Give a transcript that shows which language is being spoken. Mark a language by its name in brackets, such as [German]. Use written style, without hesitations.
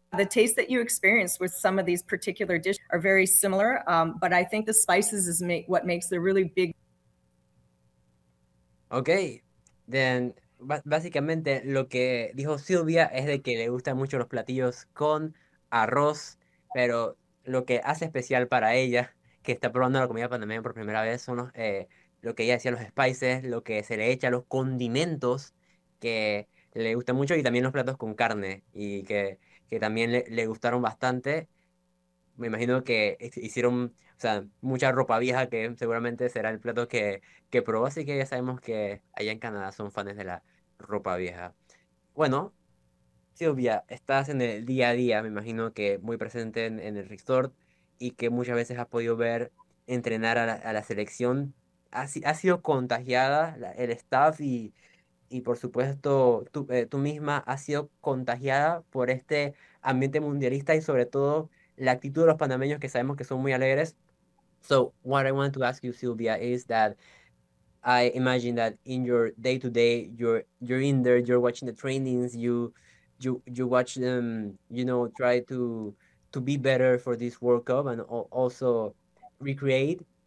[English] taste that you experience with some of these particular dishes are very similar, but I think the spices is what makes the really big. [Spanish] Okay, then básicamente lo que dijo Silvia es de que le gustan mucho los platillos con arroz, pero lo que hace especial para ella, que está probando la comida panameña por primera vez, son lo que ella decía, los spices, lo que se le echa, los condimentos que le gustan mucho y también los platos con carne y que también le gustaron bastante. Me imagino que hicieron, o sea, mucha ropa vieja que seguramente será el plato que probó, así que ya sabemos que allá en Canadá son fans de la ropa vieja. Bueno, Silvia, estás en el día a día, me imagino que muy presente en el resort y que muchas veces has podido ver entrenar a la selección. Ha sido contagiada el staff y por supuesto tú misma has sido contagiada por este ambiente mundialista y sobre todo la actitud de los panameños que sabemos que son muy alegres. [English] So, what I wanted to ask you, Silvia, is that I imagine that in your day-to-day, you're in there, you're watching the trainings, you watch them, you know, try to be better for this World Cup and also recreate.